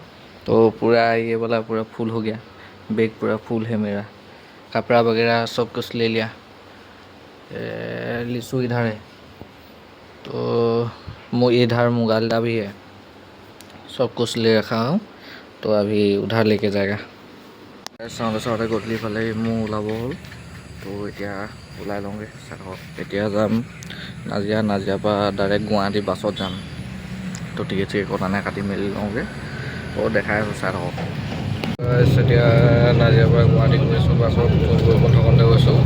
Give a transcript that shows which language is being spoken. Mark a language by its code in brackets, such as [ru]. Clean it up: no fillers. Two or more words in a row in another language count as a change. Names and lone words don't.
[hi] तो पूरा ये वाला पूरा फुल हो गया, बैग पूरा फुल है मेरा। कपड़ा वगैरह सब कुछ ले लिया। लीचू इधर है, तो इधर मुगालदा भी है, सब कुछ ले रखा हूँ। तो अभी उधर लेके जाएगा। [as] চাওঁতে চাওঁতে গধূলি ফালে মোৰ ওলাব হ'ল। তো এতিয়া ওলাই লওঁগৈ, চাওক এতিয়া যাম নাজিৰা, নাজিৰাৰ পৰা ডাইৰেক্ট গুৱাহাটী বাছত যাম। তো টিকেট চিকেট কটা নাই, কাটি মেলি লওঁগৈ। তো দেখাই আছোঁ, চাই থাকক। এতিয়া নাজিৰাৰ পৰা গুৱাহাটী গৈছোঁ বাছত, প্ৰথমতে গৈছোঁ।